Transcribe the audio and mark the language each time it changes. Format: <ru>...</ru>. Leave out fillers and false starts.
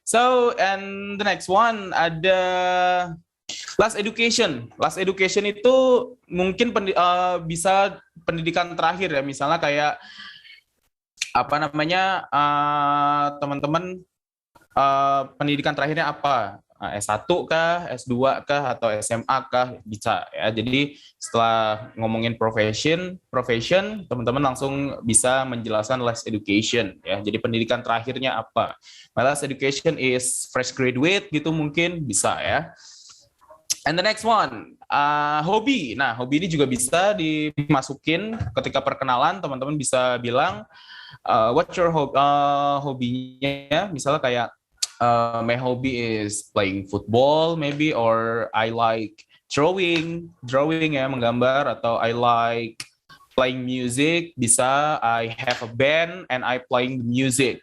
<en>So and the next one</en> <id>ada</id> <en>last education.</en> <id>Last education itu mungkin bisa pendidikan terakhir ya. Misalnya kayak apa namanya teman-teman pendidikan terakhirnya apa? S1 kah, S2 kah, atau SMA kah, bisa ya. Jadi setelah ngomongin profession, teman-teman langsung bisa menjelaskan last education ya. Jadi pendidikan terakhirnya apa?</id> <en>My last education is fresh graduate</en> <id>gitu mungkin bisa ya.</id> <en>And the next one,</en> <id>hobi. Nah, hobi ini juga bisa dimasukin ketika perkenalan. Teman-teman bisa bilang,</id> <en>what's your</en> <id>hobinya? Misalnya kayak,</id> <en>my hobby is playing football, maybe, or I like drawing</en> <id>ya, menggambar, atau</id> <en>I like playing music.</en> <id>Bisa,</id> <en>I have a band and I playing music.</en>